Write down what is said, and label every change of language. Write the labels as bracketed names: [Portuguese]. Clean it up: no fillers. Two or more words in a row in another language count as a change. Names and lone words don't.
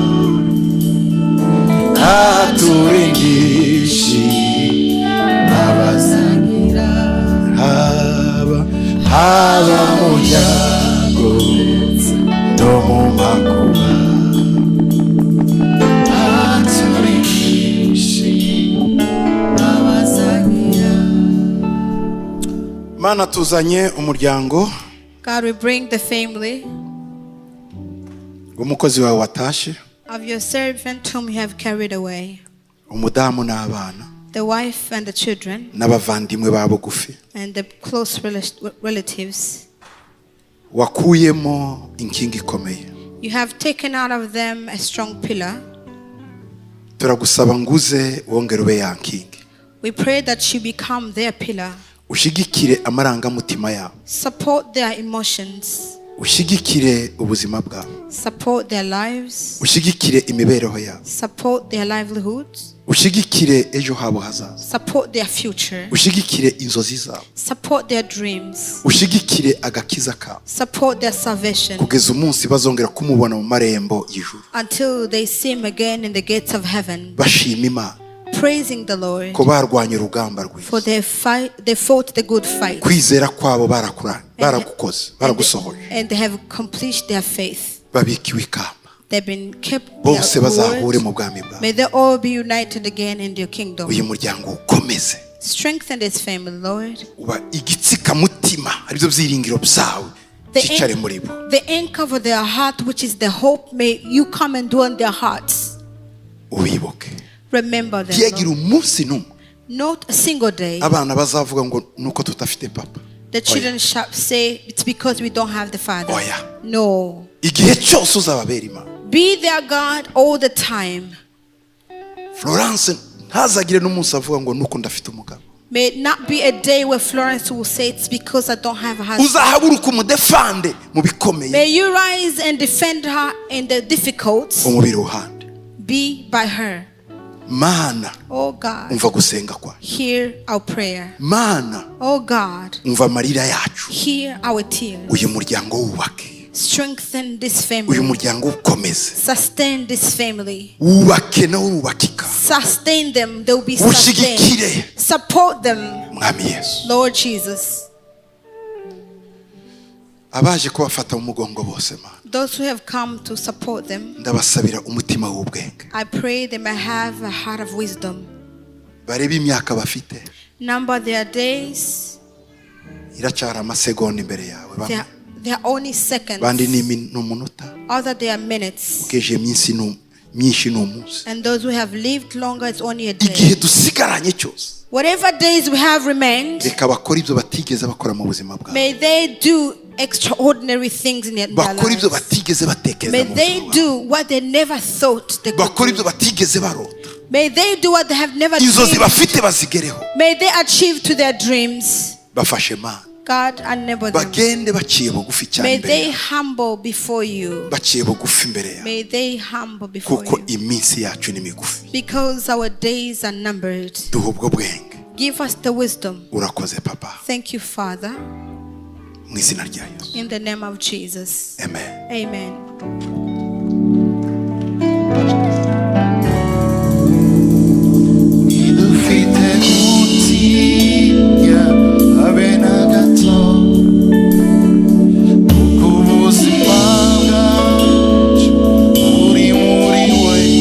[Kinyarwanda] aturindisha imbabazi agira, haba mu byago ndetse no mu makuba, aturindisha imbabazi agira. Mana tuzanye umuryango. [English] God, we bring the family [Kinyarwanda] umukozi wawe watashe, [English] of your servant whom you have carried away, [Kinyarwanda] umudamu n'abana, [English] the wife and the children, [Kinyarwanda] n'abavandimwe ba bugufi, [English] and the close relatives. [Kinyarwanda] wakuyemo inkingi ikomeye. [English] You have taken out of them a strong pillar. [Kinyarwanda] Turagusaba nguze wongere ube ya nkingi. [English] We pray that you become their pillar. [Kinyarwanda] Ushigikire amarangamutima yabo. [English] Support their emotions. [Kinyarwanda] Ushigikire ubuzima bwabo. [English] Support their lives. [Kinyarwanda] Ushigikire imibereho yabo. [English] Support their livelihoods. [Kinyarwanda] Ushigikire ejo habo hazaza. [English] Support their future. [Kinyarwanda] Ushigikire inzozi zabo. [English] Support their dreams. [Kinyarwanda] Ushigikire agakiza kabo. [English] Support their salvation. [Kinyarwanda] Kugeza umunsi bazongera kumubona mu marembo y'ijuru. [English] Until they see him again in the gates of heaven. [Kinyarwanda] Bashima Imana. [English] Praising the Lord. [Kinyarwanda] Ko barwanye urugamba rwiza. [English] For they fought the good fight. [Kinyarwanda] Kwizera kwabo baragukoze, baragusohoje. [English] And they have accomplished their faith. [Kinyarwanda] Babikiwe ikamba. [English] They've been kept. [Kinyarwanda] Bose bazahure mu bwami bwawe. [English] May they all be united again in your kingdom. [Kinyarwanda] Uyu muryango ukomeze. [English] Strengthen this family, Lord. [Kinyarwanda] Uba igitsika mutima aribyo byiringiro byawe. Kicare muri bo. [English] The anchor of their heart, which is the hope, may you come and dwell in their hearts. [Kinyarwanda] Ubibuke. [English] Remember them. [Kinyarwanda] Tiyagira umunsi numwe. [English] Not a single day. [Kinyarwanda] Abana bazavuga ngo nuko tutafite papa. [English] The children shall say it's because we don't have the father. [Kinyarwanda] Oya. [English] No. [Kinyarwanda] Igihe cyose uzababera Imana. [English] Be their God all the time. [Kinyarwanda] Florence ntazagire n'umunsi avuga ngo nuko ndafite umugabo. [English] May it not be a day where Florence will say it's because I don't have a husband. [Kinyarwanda] Uzahaguruka umudefande mu bikomeye. [English] May you rise and defend her in the difficult. [Kinyarwanda] Umubiri ruhande. [English] Be by her. [Kinyarwanda] Mana, [English] oh God, [Kinyarwanda] umva gusenga kwa. [English] Hear our prayer. [Kinyarwanda] Mana, [English] oh God, [Kinyarwanda] umva amarira yacu. [English] Hear our tears. [Kinyarwanda] Uyu muryango wubake. [English] Strengthen this [Kinyarwanda] uyu [English] family. [Kinyarwanda] muryango ukomeze, [English] Sustain this family. [Kinyarwanda] wubake nawe wubakika, [English] Sustain them. They will be sustained. [Kinyarwanda] ushigikire [English] Support them, [Kinyarwanda] mwami Yesu. [English] Lord Jesus. [Kinyarwanda] Abaje kubafata mu mugongo bose Mana, [English] Those who have come to support them, [Kinyarwanda] ndabasabira umutima w'ubwenge, [English] I pray they may have a heart of wisdom. [Kinyarwanda] barebe imyaka bafite, [English] Number their days. [Kinyarwanda] iracyari amasegonda imbere yawe, [English] They are only seconds. [Kinyarwanda] bandi ni umunota, [English] Other they are minutes. [Kinyarwanda] ukeje myinshi n'umunsi. [English] And those who have lived longer, it's only a day. [Kinyarwanda] Igihe dusigaranye cyose, [English] Whatever days we have remained, [Kinyarwanda] reka bakora ibyo batigeze bakora mu buzima bwabo, [English] may they do extraordinary things in their [Kinyarwanda] bakora ibyo [English] lives. [Kinyarwanda] batigeze batekereza [English] May [Kinyarwanda] mu [English] they [Kinyarwanda] buzima bwabo, [English] do what they never thought they could [Kinyarwanda] bakora ibyo [English] do. [Kinyarwanda] batigeze barota, [English] May they do what they have never [Kinyarwanda] inzozi [English] dreamed. [Kinyarwanda] bafite bazigereho, [English] May they achieve to their dreams. [Kinyarwanda] bafashe Mana, [English] God, enable them. [Kinyarwanda] bagende baciye bugufi cyane [English] May [Kinyarwanda] imbere [English] they [Kinyarwanda] yawe, [English] humble before you. [Kinyarwanda] baciye bugufi imbere yawe, [English] May they humble before [Kinyarwanda] kuko [English] you. [Kinyarwanda] iminsi yacu ni migufi. [English] Because our days are numbered. [Kinyarwanda] Duha ubwo bwenge, [English] Give us the wisdom. [Kinyarwanda] urakoze Papa, [English] Thank you, Father. [Kinyarwanda] mu izina rya Yesu, [English] In the name of Jesus. [Kinyarwanda] amen. [English] Amen. [Kinyarwanda] Idufite gutinya habe na gato, kuko ubuzima bwacu buri muri we.